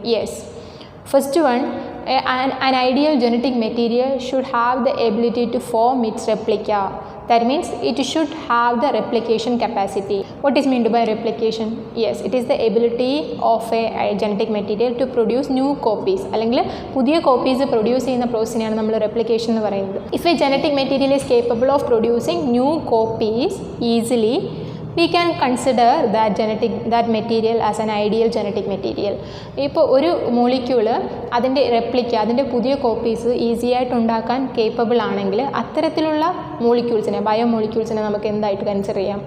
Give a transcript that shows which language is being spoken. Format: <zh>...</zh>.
<en>Yes, first one, an ideal genetic material should have the ability to form its replica. That means it should have the replication capacity. What is meant by replication? Yes, it is the ability of a genetic material to produce new copies.</en> <ml>അല്ലെങ്കിൽ പുതിയ copies produce ചെയ്യുന്ന പ്രോസസ്സിനെയാണ് നമ്മൾ replication എന്ന് പറയുന്നത്.</ml> <en>If a genetic material is capable of producing new copies easily, we can consider that material as an ideal genetic material.</en> <ml>ഇപ്പോൾ ഒരു molecule അതിൻ്റെ replica, അതിൻ്റെ പുതിയ കോപ്പീസ് ഈസി ആയിട്ട് ഉണ്ടാക്കാൻ കേപ്പബിൾ ആണെങ്കിൽ അത്തരത്തിലുള്ള ബയോ മോളിക്യൂൾസിനെ നമുക്ക് എന്തായിട്ട് കൺസിഡർ ചെയ്യാം?</ml>